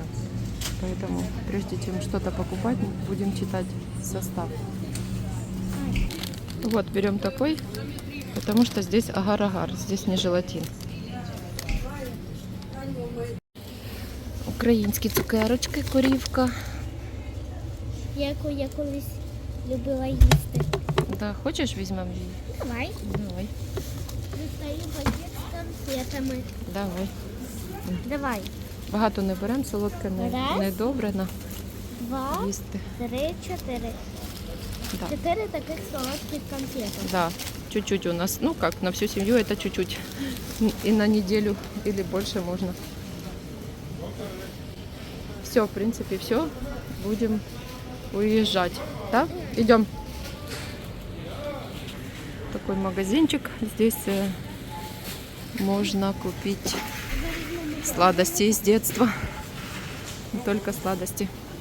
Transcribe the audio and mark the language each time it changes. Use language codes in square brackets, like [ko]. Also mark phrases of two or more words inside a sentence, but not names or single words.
[ru] Поэтому прежде чем что-то покупать, будем читать состав. Вот, берем такой, потому что здесь агар-агар, здесь не желатин. [uk] Українські цукерочки, корівка. Яку я колись любила їсти. Да, хочеш візьмемо її? Давай. Давай, [ru] Достаю пакет з конфетами. [uk] давай. Давай. Багато не беремо, солодке Раз. не добре на 2, їсти. 3, 4. Да. 4 таких солодких конфети. [ru] Да, чуть-чуть у нас, ну как, на всю семью это чуть-чуть. И на неделю или больше можно. Все, в принципе, все. Будем уезжать. Да? Идем. Такой магазинчик. Здесь можно купить сладости из детства. Не только сладости.